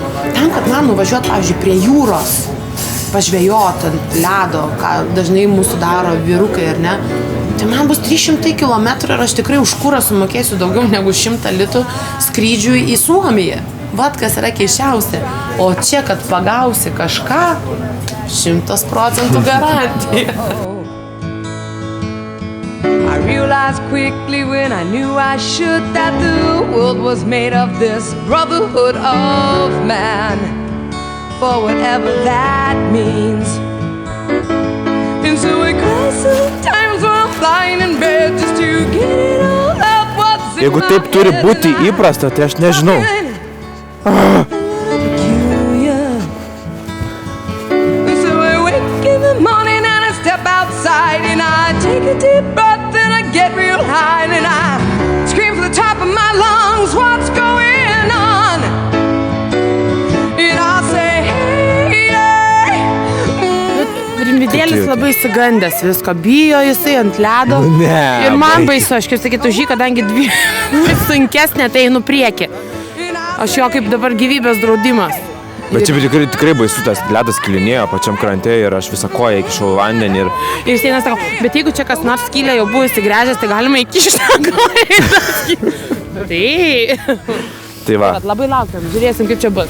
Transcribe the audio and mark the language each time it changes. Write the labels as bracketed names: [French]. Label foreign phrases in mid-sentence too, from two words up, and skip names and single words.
[Lithuanian] Tam, kad man nuvažiuot, pavyzdžiui, prie jūros, pažvejot ant ledo, ką dažnai mūsų daro vyrukai, ar ne? Tai man bus 300 km ir aš tikrai už kurą sumokėsiu daugiau negu 100 litų skrydžiui į Suomiją. Vat kas yra keiščiausia. O čia, kad pagausi kažką, 100% garantija. [English] I realized quickly when I knew I should that the world was made of this brotherhood of man, for whatever that means. And so it goes sometimes when I'm lying in bed just to get it all out what's in [Lithuanian] Jeigu taip turi būti įprasta, tai aš nežinau. [English] Peculiar. So I wake in the morning and I step outside and I take a deep breath and I get real high and I scream from the top of my lungs, what's going on? And I say, hey, [Lithuanian] Rimvydėlis labai įsigandęs visko, bijo jisai ant ledo. Ne, Ir man baik. baisu, aš kaip sakytų, žy, kadangi sunkesnė, tai einu prieki. Aš jo kaip dabar gyvybės draudimas. Bet čia tikrai baisu, tas ledas kilinėjo pačiam krante ir aš visą koją įkišau į vandenį ir... Ir jis eina sako, bet jeigu čia kas nors skylė jau buvo įsigręžęs, tai galima įkišti tą koją. Tai va. Labai laukiam, žiūrėsim, kaip čia bus.